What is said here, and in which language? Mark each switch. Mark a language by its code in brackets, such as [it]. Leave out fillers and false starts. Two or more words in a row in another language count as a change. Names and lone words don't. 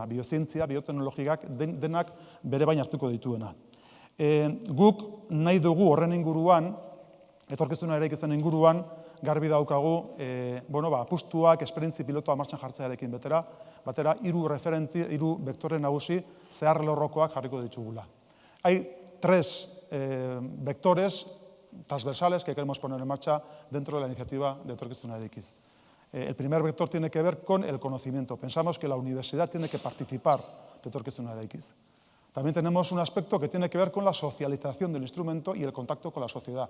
[eu] Biozientzia, bioteknologikak denak bere bain hartuko dituena. Guk nahi dugu horren inguruan, etorkizuna eraikitzen inguruan, garbi daukagu, apustuak, esperientzi pilotoa martxan jartzearekin batera, 3 vektore nagusi zeharlerrokoak jarriko ditugula. [es] Hay 3 vectores transversales que queremos poner en marcha dentro de la iniciativa de Etorkizuna Eraikiz. El primer vector tiene que ver con el conocimiento. Pensamos que la universidad tiene que participar de Etorkizuna Eraikiz. También tenemos un aspecto que tiene que ver con la socialización del instrumento y el contacto con la sociedad.